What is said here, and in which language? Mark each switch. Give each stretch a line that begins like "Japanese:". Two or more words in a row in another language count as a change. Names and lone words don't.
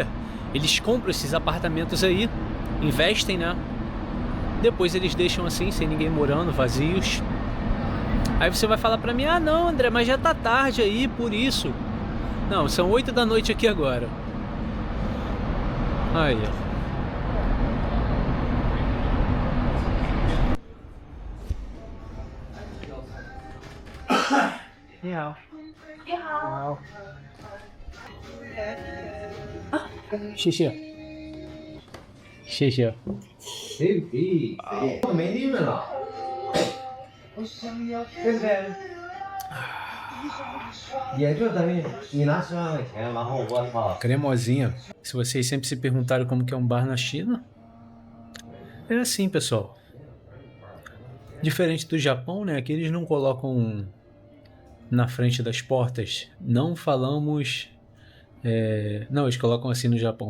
Portuguese: Eles compram esses apartamentos aí, investem, né? Depois eles deixam assim, sem ninguém morando, vazios. Aí você vai falar pra mim, ah não, André, mas já tá tarde aí, por isso. Não, são 8 da noite aqui agora. Aí, ó.
Chinese: 你好。你好。谢谢。谢谢。我没利润了。对不对？也就等于你拿10万块钱，然后我操。
Portuguese: Cremosinha. Se vocês sempre se perguntaram como que é um bar na China, é assim, pessoal. Diferente do Japão, né? Aqui eles não colocam na frente das portas. Não falamos... Não, eles colocam assim no Japão.